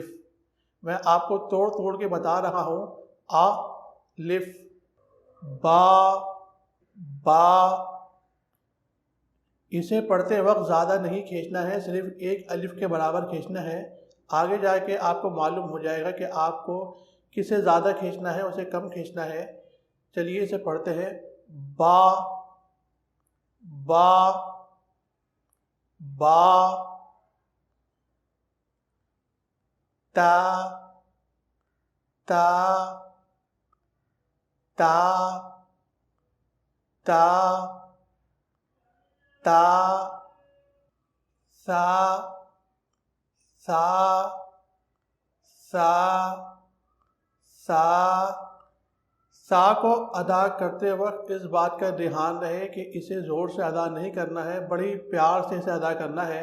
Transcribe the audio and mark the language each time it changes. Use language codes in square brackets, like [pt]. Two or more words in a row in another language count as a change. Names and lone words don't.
[ur] میں آپ کو توڑ توڑ کے بتا رہا ہوں۔ الف با با، اسے پڑھتے وقت زیادہ نہیں کھینچنا ہے، صرف ایک الف کے برابر کھینچنا ہے۔ آگے جا کے آپ کو معلوم ہو جائے گا کہ آپ کو کسے زیادہ کھینچنا ہے اسے کم کھینچنا ہے۔ چلیے اسے پڑھتے ہیں۔ با با با، تا تا تا تا تا، سا سا سا سا۔ سا کو ادا کرتے وقت اس بات کا دھیان رہے کہ اسے زور سے ادا نہیں کرنا ہے، بڑی پیار سے اسے ادا کرنا ہے۔